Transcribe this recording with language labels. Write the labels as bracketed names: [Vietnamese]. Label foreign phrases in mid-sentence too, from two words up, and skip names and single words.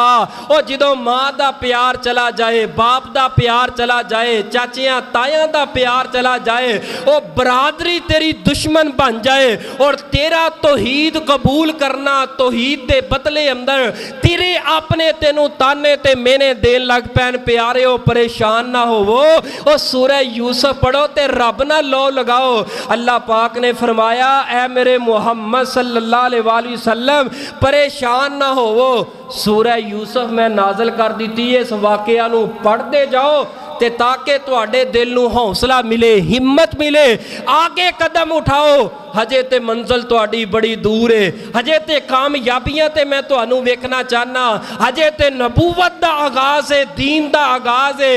[Punjabi] ਓ ਜਦੋਂ ਮਾਂ ਦਾ ਪਿਆਰ ਚਲਾ ਜਾਏ, ਬਾਪ ਦਾ ਪਿਆਰ ਚਲਾ ਜਾਏ, ਚਾਚੀਆਂ ਤਾਇਆਂ ਦਾ ਪਿਆਰ ਚਲਾ ਜਾਏ, ਓ ਬਰਾਦਰੀ ਤੇਰੀ ਦੁਸ਼ਮਣ ਬਣ ਜਾਏ ਔਰ ਤੇਰਾ ਤੌਹੀਦ ਕਬੂਲ ਕਰਨਾ, ਤੌਹੀਦ ਦੇ ਬਦਲੇ ਅੰਦਰ ਤੇਰੇ ਆਪਣੇ ਤੈਨੂੰ ਤਾਅਨੇ ਤੇ ਮਿਹਣੇ ਦੇਣ ਲੱਗ ਪੈਣ। ਪਿਆਰੇ ਹੋ ਪਰੇਸ਼ਾਨ ਨਾ ਹੋਵੋ, ਓ ਸੂਰਹ ਯੂਸੁਫ਼ ਪੜ੍ਹੋ ਤੇ ਰੱਬ ਨਾ ਲੋ ਲਗਾਓ। ਅੱਲਾਹ ਪਾਕ ਨੇ ਫ਼ਰਮਾਇਆ, ਐ ਮੇਰੇ ਮੁਹੰਮਦ [Arabic] صلى الله عليه وسلم [Punjabi] ਪਰੇਸ਼ਾਨ ਨਾ ਹੋਵੋ। ਸੂਰਹ ਯੂਸੁਫ਼ ਮੈਂ ਨਾਜ਼ਿਲ ਕਰ ਦਿੱਤੀ ਹੈ, ਇਸ ਵਾਕਿਆ ਨੂੰ ਪੜ੍ਹਦੇ ਜਾਓ ਤੇ ਤਾਕਿ ਤੁਹਾਡੇ ਦਿਲ ਨੂੰ ਹੌਸਲਾ ਮਿਲੇ, ਹਿੰਮਤ ਮਿਲੇ, ਅੱਗੇ ਕਦਮ ਉਠਾਓ। ਹਜੇ ਤੇ ਮੰਜ਼ਿਲ ਤੁਹਾਡੀ ਬੜੀ ਦੂਰ ਹੈ, ਹਜੇ ਤੇ ਕਾਮਯਾਬੀਆਂ ਤੇ ਮੈਂ ਤੁਹਾਨੂੰ ਵੇਖਣਾ ਚਾਹਨਾ, ਹਜੇ ਤੇ ਨਬੂਵਤ ਦਾ ਆਗਾਜ਼ ਹੈ, ਦੀਨ ਦਾ ਆਗਾਜ਼ ਹੈ।